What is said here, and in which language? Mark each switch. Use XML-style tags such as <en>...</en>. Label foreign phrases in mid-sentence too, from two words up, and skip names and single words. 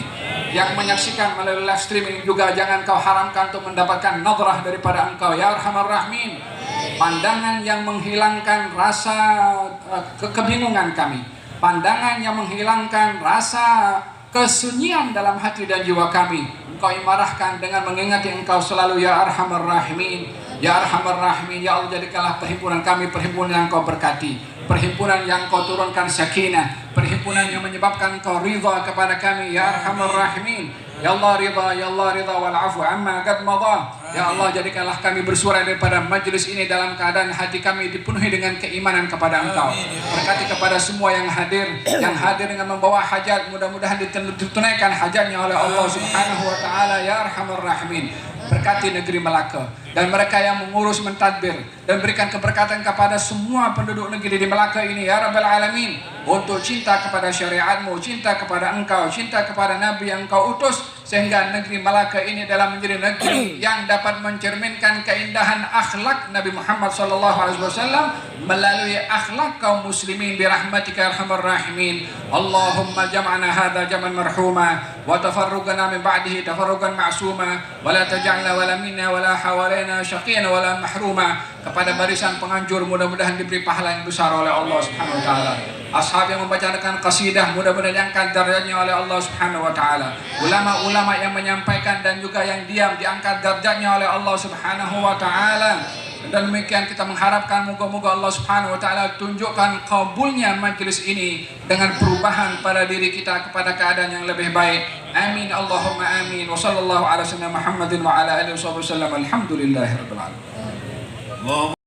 <ms>Yang menyaksikan melalui live streaming juga jangan Kau haramkan untuk mendapatkan nadrah daripada Engkau,</ms> <ar>يا أرحم الراحمين.</ar> <ms>Pandangan yang menghilangkan rasa kebingungan kami, pandangan yang menghilangkan rasa kesunyian dalam hati dan jiwa kami, Engkau imarahkan dengan mengingati Engkau selalu,</ms> <ar>يا أرحم الراحمين. يا أرحم الراحمين, يا الله,</ar> <ms>jadikanlah perhimpunan kami perhimpunan yang Kau berkati, perhimpunan yang Kau turunkan sakinah, perhimpunan yang menyebabkan Kau ridha kepada kami,</ms> <ar>يا أرحم الراحمين. يا الله رضا والعفو عما قد مضى. يا الله,</ar> <ms>jadikanlah kami bersuara daripada majlis ini dalam keadaan hati kami dipenuhi dengan keimanan kepada Engkau. Berkati kepada semua yang hadir dengan membawa hajat, mudah-mudahan ditunaikan hajatnya oleh Allah</ms> <ar>سبحانه وتعالى, يا أرحم الراحمين.</ar> <ms>Berkati negeri Melaka dan mereka yang mengurus mentadbir, dan berikan keberkatan kepada semua penduduk negeri di Melaka ini,</ms> <ar>يا رب العالمين,</ar> <ms>untuk cinta kepada syariat-Mu, cinta kepada Engkau, cinta kepada Nabi yang Engkau utus, sehingga negeri Melaka ini dalam menjadi negeri yang dapat mencerminkan keindahan akhlak Nabi Muhammad SAW melalui akhlak kaum muslimin</ms> <ar>برحمتك أرحم الراحمين. اللهم جمعنا هذا جمعا مرحوما وتفرقنا من بعده تفرقا معصوما ولا تجعل ولا منا ولا حولنا شقيا ولا محروما.</ar> <ms>Kepada barisan penganjur mudah-mudahan diberi pahala yang besar oleh Allah</ms> <ar>سبحانه وتعالى.</ar> <ms>Ashab yang membacakan qasidah mudah-mudahan diangkat darjatnya oleh Allah</ms> <ar>سبحانه وتعالى.</ar> <ms>Ulama-ulama yang menyampaikan dan juga yang diam diangkat darjatnya oleh Allah</ms> <ar>سبحانه وتعالى.</ar> <ms>Dan demikian kita mengharapkan moga-moga Allah</ms> <ar>سبحانه وتعالى</ar> <ms>tunjukkan kabulnya majlis ini dengan perubahan pada diri kita kepada keadaan yang lebih baik.</ms> <ar>آمين اللهم آمين. وصلى الله على سيدنا محمد وعلى آله وسلم. الحمد لله رب العالمين.</ar>